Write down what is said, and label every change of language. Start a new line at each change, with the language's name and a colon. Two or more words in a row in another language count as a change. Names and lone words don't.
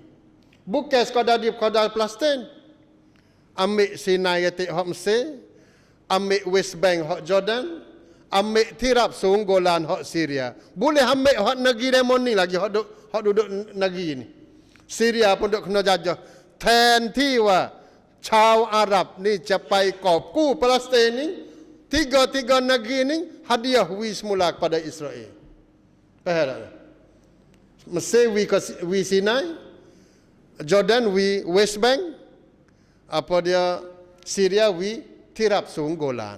Malay: Bukan sekadar di Palestin. Ambil Sinai ketik hak Mesir, ambil West Bank hak Jordan, ambil Tirab Golan hak Syria. Boleh ambil hak negeri Lemon ni lagi hak duduk negeri ni. Syria pun duk kena jajah.
Thai: แทนที่ว่าชาวอาหรับนี่จะไปกอบกู้ปาเลสไตน์นี่
Malay: tiga negeri ni hadiah wi semula kepada Israel. Faham tak? Mesir wi Sinai, Jordan wi West Bank, apa dia Syria wi Tirab Golan.